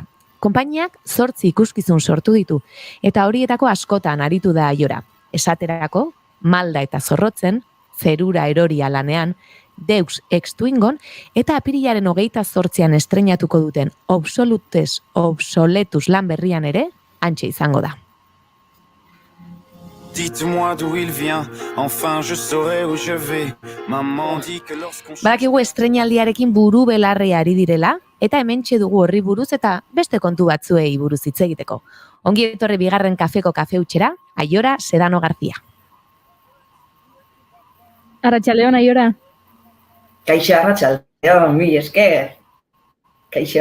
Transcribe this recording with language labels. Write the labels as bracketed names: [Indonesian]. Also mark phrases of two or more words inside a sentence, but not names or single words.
[Basque] Konpainiak 8 ikuskizun sortu ditu, eta horietako askotan aritu da Aiora. Esaterako, Malda eta Zorrotzen, Zerura Eroria lanean, Deux ex Twingon, eta apirilaren 28an estreinatuko duten Obsoletus lan berrian ere, hantxe izango da. [French] Dites-moi d'où il vient, enfin je saurai où je vais. Maman dit que lorsqu'on... [Basque] Badakigu estreinaldiarekin buru belarri ari direla, eta hementxe dugu horri buruz eta beste kontu batzuei buruz hitz egiteko. Ongi etorri bigarren kafeko kafeutxera, Aiora Sedano Garzia. Arratsaldeon, Aiora. Kaixo, arratsaldeon, mil esker.